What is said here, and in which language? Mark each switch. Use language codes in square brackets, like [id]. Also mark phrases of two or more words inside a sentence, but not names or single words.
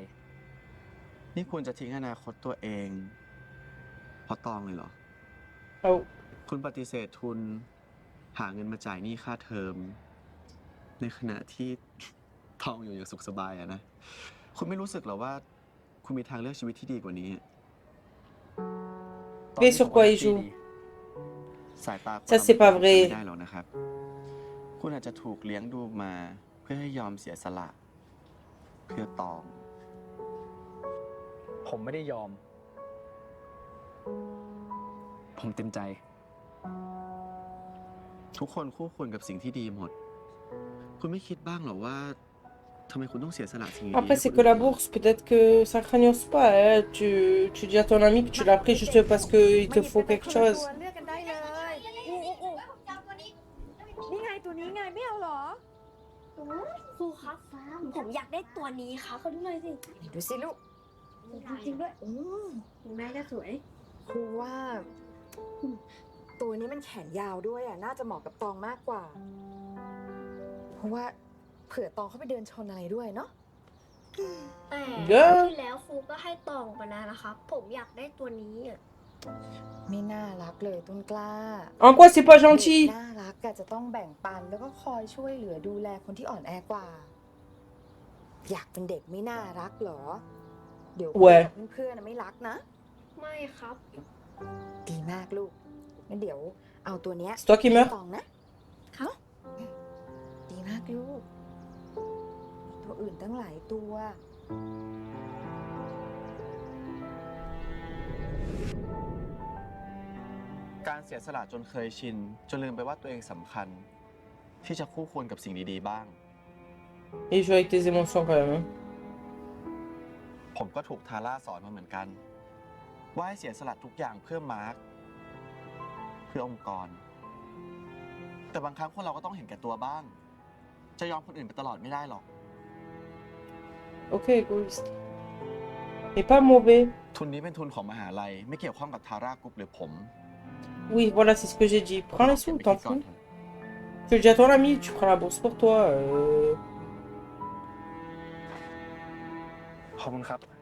[th] นี่คุณจะทิ้งอนาคตตัวเอง เพราะตองเลยเหรอ Oh. คุณปฏิเสธทุน หาเงินมาจ่ายหนี้ค่าเทอม ในขณะที่ทองอยู่อย่างสุขสบายอะนะ คุณไม่รู้สึกเหรอว่า คุณมีทางเลือกชีวิตที่ดีกว่านี้ [fr] Mais sur quoi il joue? [th] สายตาคน [fr] Ça, c'est pas [th] เรา [fr] vrai [th] ไม่ได้หรอกนะครับ คุณอาจจะถูกเลี้ยงดูมา เพื่อให้ยอมเสียสละ เพื่อตอง ผมไม่ได้ยอม ผมเต็มใจ ทุกคนคู่ควรกับสิ่งที่ดีหมด คุณไม่คิดบ้างเหรอว่าทำไมคุณต้องเสียสละสิ่งดีๆ [fr] Après, [th] ให้ [fr] c'est [th] คน [fr] que la [th] อื่น [fr] bourse, peut-être que ça craignos pas. Hein. Tu dis à ton ami que tu l'as pris juste parce qu'il te faut quelque chose. [th] เลือกกันได้เลยนี่ไงตัวนี้ไงไม่เอาเหรอ ครูครับ ผมอยากได้ตัวนี้ครับเขาดูหน่อยสิ ดูสิลูก จริงด้วย แม่ก็สวยครูว่า ตัวนี้มันแขนยาวด้วยอ่ะน่าจะเหมาะกับตองมากกว่า เพราะว่าเผื่อตองเขาไปเดินชนอะไรด้วยเนาะ แต่ เด้อ ที่แล้วครูก็ให้ตองไปแล้วนะครับ ผมอยากได้ตัวนี้อ่ะ ไม่น่ารักเลยต้นกล้า [fr] En quoi c'est pas [th] เด็ก [fr] gentil? [th] น่ารักก็จะต้องแบ่งปันแล้วก็คอยช่วยเหลือดูแลคนที่อ่อนแอกว่า อยากเป็นเด็กไม่น่ารักเหรอ เดี๋ยว เว้ย เพื่อนๆไม่รักนะ ไม่ครับ ดีมากลูกงั้นเดี๋ยวเอาตัวเนี้ย [fr] C'est toi qui [th] ให้ [fr] meurs? [th] ตองนะเขาดีมากลูกมีตัวอื่นตั้งหลายตัว การเสียสละจนเคยชิน จนลืมไปว่าตัวเองสำคัญ ที่จะคู่ควรกับสิ่งดีๆบ้าง [fr] Il joue avec tes émotions quand même. Hein. [th] ผมก็ถูกทาร่าสอนมาเหมือนกัน ว่าให้เสียสละทุกอย่างเพื่อมาร์คเพื่อองค์กร แต่บางครั้งพวกเราก็ต้องเห็นแก่ตัวบ้าง จะยอมคนอื่นไปตลอดไม่ได้หรอก [fr] Ok, égoïste. Mais pas mauvais. [th] ทุนนี้เป็นทุนของมหาลัย ไม่เกี่ยวข้องกับทาร่ากรุ๊ปหรือผม [fr] Oui, voilà, c'est ce que j'ai dit. Prends les sous, t'en fous. Tu le dis à ton ami, tu prends la bourse pour toi. [th] ขอบคุณครับ